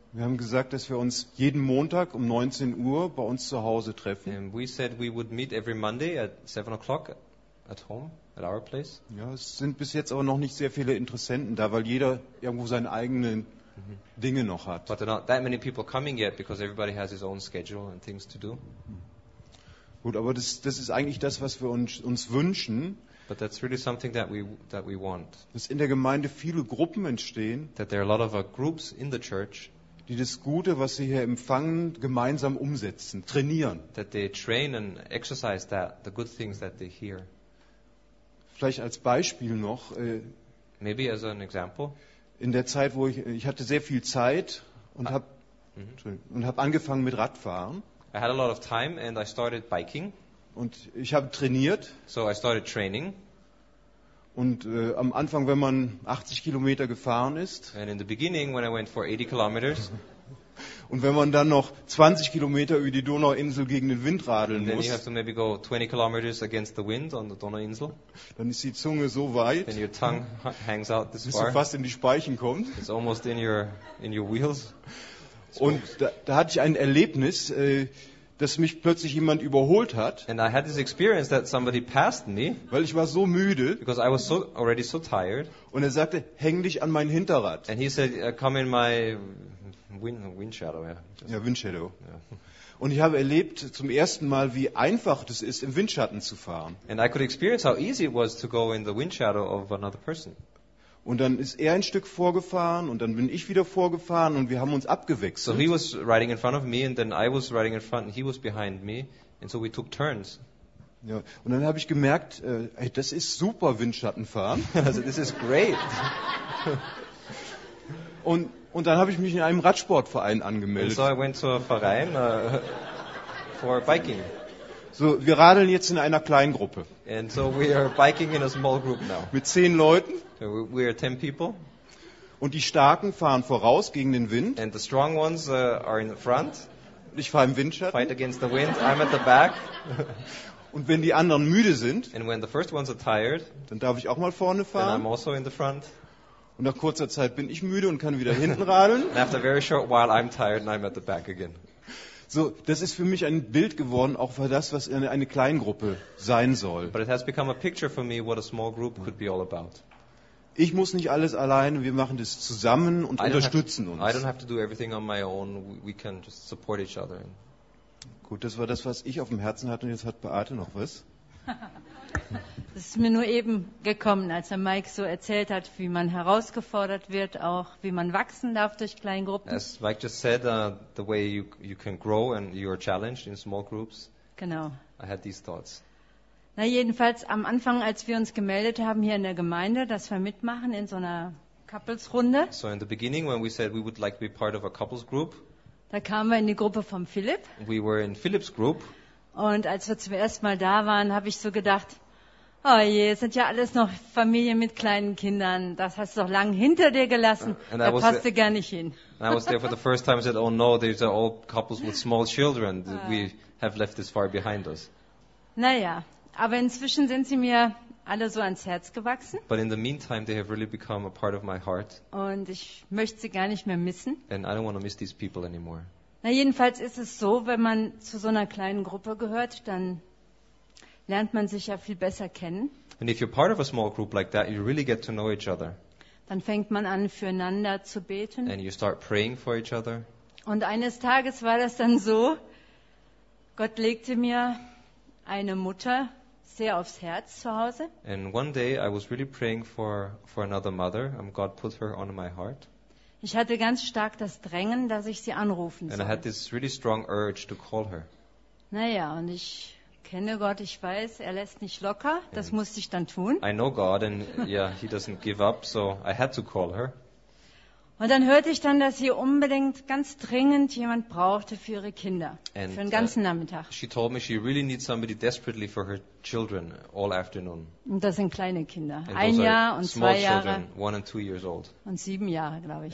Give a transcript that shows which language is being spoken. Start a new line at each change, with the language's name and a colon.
German: Wir haben gesagt, dass wir uns jeden Montag um 19 Uhr bei uns zu Hause treffen.
English: And we said we would meet every Monday at 7 o'clock at home, at our place.
German: Ja, es sind bis jetzt aber noch nicht sehr viele Interessenten da, weil jeder irgendwo seine eigenen Dinge noch hat.
English: But there are not that many people coming yet because everybody has his own schedule and things to do.
German: Gut, aber das ist eigentlich das, was wir uns wünschen.
English: But that's really something that we want.
German: Dass in der Gemeinde viele Gruppen entstehen.
English: That there are a lot of groups in the church.
German: Die das Gute, was sie hier empfangen, gemeinsam umsetzen, trainieren.
English: That they train and exercise that, the good things that they hear.
German: Vielleicht als Beispiel noch.
English: Maybe as an example.
German: In der Zeit, wo ich hatte sehr viel Zeit und habe angefangen mit Radfahren.
English: I had a lot of time and I started biking.
German: Und ich habe trainiert.
English: So I started training.
German: Und am Anfang, wenn man 80 Kilometer gefahren ist.
English: And in the beginning, when I went for 80 kilometers.
German: Und wenn man dann noch 20 Kilometer über die Donauinsel gegen den Wind radeln
English: then
German: muss.
English: Then you have to maybe go 20 kilometers against the wind on the Donauinsel.
German: Dann ist die Zunge so weit.
English: Then your tongue hangs out this far.
German: Bis fast in die Speichen kommt.
English: It's almost in your wheels.
German: Und da hatte ich ein Erlebnis, dass mich plötzlich jemand überholt hat.
English: And I had this experience that somebody passed me.
German: Weil ich war so müde.
English: Because I was so already so tired.
German: Und er sagte, häng dich an mein Hinterrad.
English: And he said, come in my Windshadow, ja.
German: Ja, Windshadow. Ja. Und ich habe erlebt zum ersten Mal, wie einfach es ist, im Windschatten zu fahren.
English: And I could experience how easy it was to go in the windshadow of another person.
German: Und dann ist er ein Stück vorgefahren und dann bin ich wieder vorgefahren und wir haben uns abgewechselt.
English: So he was riding in front of me and then I was riding in front and he was behind me and so we took turns.
German: Ja, und dann habe ich gemerkt, hey, das ist super Windschattenfahren.
English: Also this is great.
German: Und dann habe ich mich in einem Radsportverein angemeldet.
English: And so I went to a Verein for biking.
German: So, wir radeln jetzt in einer kleinen Gruppe.
English: And so we are biking in a small group now.
German: Mit 10 Leuten.
English: So we are 10 people.
German: Und die Starken fahren voraus gegen den Wind.
English: And the strong ones are in the front.
German: Ich fahre im Windschatten.
English: Fight against the wind. I'm at the back.
German: Und wenn die anderen müde sind,
English: and when the first ones are tired,
German: dann darf ich auch mal vorne fahren.
English: Then I'm also in the front.
German: Und nach kurzer Zeit bin ich müde und kann wieder hinten radeln.
English: And after a very short while, I'm tired and I'm at the back again.
German: So, das ist für mich ein Bild geworden, auch für das, was eine Kleingruppe sein soll.
English: But it has become a picture for me what a small group could be all about.
German: Ich muss nicht alles allein, wir machen das zusammen und unterstützen uns.
English: I don't have to do everything on my own, we can just support each other.
German: Gut, das war das, was ich auf dem Herzen hatte und jetzt hat Beate noch was. Das ist mir nur eben gekommen, als der Mike so erzählt hat, wie man herausgefordert wird, auch wie man wachsen darf durch Kleingruppen.
English: As Mike just said, the way you can grow and you are challenged in small groups.
German: Genau.
English: I had these thoughts.
German: Na jedenfalls am Anfang, als wir uns gemeldet haben hier in der Gemeinde, dass wir mitmachen in so einer Couples-Runde.
English: So in the beginning, when we said we would like to be part of a couples group.
German: Da kamen wir in die Gruppe von Philipp.
English: We were in Philipp's group.
German: Und als wir zum ersten Mal da waren, habe ich so gedacht, oh je, es sind ja alles noch Familien mit kleinen Kindern. Das hast du doch lange hinter dir gelassen. Da passt du gar nicht hin.
English: I was there for the first time and said, oh no, these are all couples with small children. We have left this far behind us.
German: Naja, aber inzwischen sind sie mir alle so ans Herz gewachsen.
English: But in the meantime, they have really become a part of my heart.
German: Und ich möchte sie gar nicht mehr missen.
English: And I don't want to miss these people anymore.
German: Na, jedenfalls ist es so, wenn man zu so einer kleinen Gruppe gehört, dann lernt man sich ja viel besser kennen.
English: And if you're part of a small group like that, you really get to know each other.
German: Dann fängt man an, füreinander zu beten.
English: And you start praying for each other.
German: Und eines Tages war das dann so, Gott legte mir eine Mutter sehr aufs Herz zu Hause.
English: And one day I was really praying for another mother. God put her on my heart.
German: Ich hatte ganz stark das Drängen, dass ich sie anrufen soll.
English: And I had this really strong urge to call her.
German: Naja, und ich kenne Gott, ich weiß, er lässt nicht locker. Das and musste ich dann tun.
English: I know God and yeah, he doesn't give up, so I had to call her.
German: Und dann hörte ich dann, dass sie unbedingt ganz dringend jemand brauchte für ihre Kinder,
English: and
German: für den ganzen Nachmittag.
English: She told me she really needs somebody desperately for her children all afternoon.
German: Und das sind kleine Kinder, ein Jahr und zwei Jahre.
English: One and 2 years old.
German: Und 7 Jahre, glaube ich,